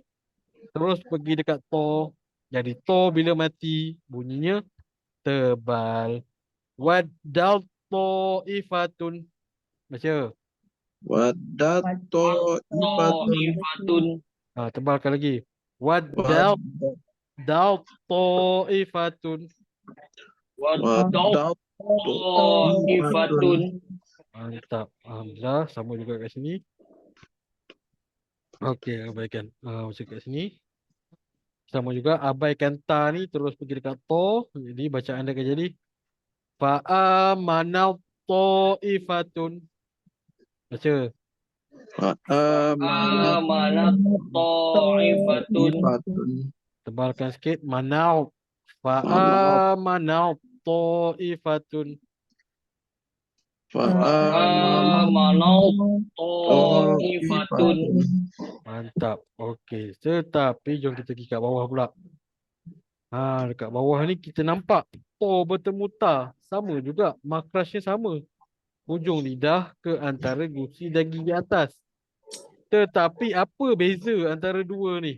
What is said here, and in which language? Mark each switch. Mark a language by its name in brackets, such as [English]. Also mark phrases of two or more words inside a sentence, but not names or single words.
[Malay] Terus pergi dekat to. Jadi to bila mati bunyinya tebal. [Arabic] ودت طائفة. Baca. ودت طائفة. Ifatun. [Malay] Tebalkan lagi. [Arabic] ودت طائفة. Wadau. Wadau Ifatun. [Malay] Mantap. Alhamdulillah. Sama juga kat sini. Okey, abaikan. Macam kat sini. Sama juga abaikan ta ni terus pergi dekat to. Jadi bacaan dia akan jadi [Arabic] فآمنت طائفة. [Malay] Baca. [Arabic] Fa'amanat آمنت طائفة. ifatun. [Malay] Tebalkan sikit. [Arabic] Manal. Manal. فآمنت طائفة. Fa'amanat آمنت طائفة. ifatun. [Malay] Mantap. Okey. Tetapi jom kita pergi kat bawah pula. Dekat bawah ni kita nampak to bertemu ta. Sama juga. Makrasnya sama. Hujung lidah ke antara gusi dan gigi atas. Tetapi apa beza antara dua ni?